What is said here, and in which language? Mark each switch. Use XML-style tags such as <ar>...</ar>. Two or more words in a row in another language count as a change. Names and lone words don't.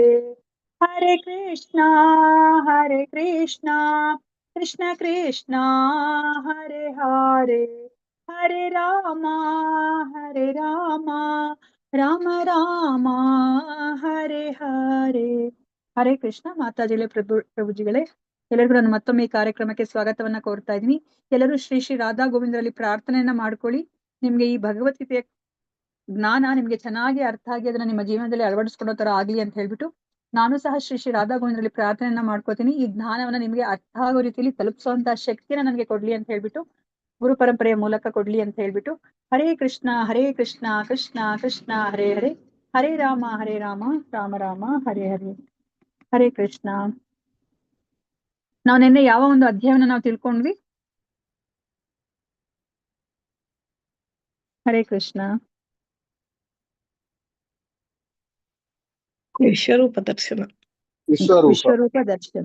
<kn>ಹರೇ ಕೃಷ್ಣ ಕೃಷ್ಣ ಕೃಷ್ಣ ಹರೇ ಹರೇ, ಹರೇ ರಾಮ ರಾಮ ರಾಮ ಹರೇ ಹರೇ. ಹರೇ ಕೃಷ್ಣ. ಮಾತಾಜಿಗಳೇ, ಪ್ರಭುಜಿಗಳೇ, ಎಲ್ಲರಿಗೂ ನಾನು ಮತ್ತೊಮ್ಮೆ ಈ ಕಾರ್ಯಕ್ರಮಕ್ಕೆ ಸ್ವಾಗತವನ್ನ ಕೋರ್ತಾ ಇದ್ದೀನಿ. ಎಲ್ಲರೂ ಶ್ರೀ ಶ್ರೀ ರಾಧಾ ಗೋವಿಂದರಲ್ಲಿ ಪ್ರಾರ್ಥನೆಯನ್ನ ಮಾಡ್ಕೊಳ್ಳಿ. ನಿಮ್ಗೆ ಈ ಭಗವದ್ಗೀತೆಯ ಜ್ಞಾನ ನಿಮ್ಗೆ ಚೆನ್ನಾಗಿ ಅರ್ಥ ಆಗಿ ಅದನ್ನ ನಿಮ್ಮ ಜೀವನದಲ್ಲಿ ಅಳವಡಿಸ್ಕೊಡೋ ತರ ಆಗ್ಲಿ ಅಂತ ಹೇಳ್ಬಿಟ್ಟು ನಾನು ಸಹ ಶ್ರೀ ಶ್ರೀ ರಾಧಾ ಗೋವಿಂದರಲ್ಲಿ ಪ್ರಾರ್ಥನೆಯನ್ನ ಮಾಡ್ಕೋತೀನಿ. ಈ ಜ್ಞಾನವನ್ನ ನಿಮ್ಗೆ ಅರ್ಥ ಆಗೋ ರೀತಿಯಲ್ಲಿ ತಲುಪಿಸುವಂತಹ ಶಕ್ತಿನ ನನಗೆ ಕೊಡ್ಲಿ ಅಂತ ಹೇಳ್ಬಿಟ್ಟು, ಗುರು ಪರಂಪರೆಯ ಮೂಲಕ ಕೊಡ್ಲಿ ಅಂತ ಹೇಳ್ಬಿಟ್ಟು, ಹರೇ ಕೃಷ್ಣ ಕೃಷ್ಣ ಕೃಷ್ಣ ಹರೇ ಹರೇ, ಹರೇ ರಾಮ ರಾಮ ರಾಮ ಹರೇ ಹರೇ. ಹರೇ ಕೃಷ್ಣ. ನಾವು ನಿನ್ನೆ ಯಾವ ಒಂದು ಅಧ್ಯಾಯವನ್ನ ನಾವು ತಿಳ್ಕೊಂಡ್ವಿ? ಹರೇ ಕೃಷ್ಣ. ವಿಶ್ವರೂಪ ದರ್ಶನ. ವಿಶ್ವರೂಪ ದರ್ಶನ.</kn>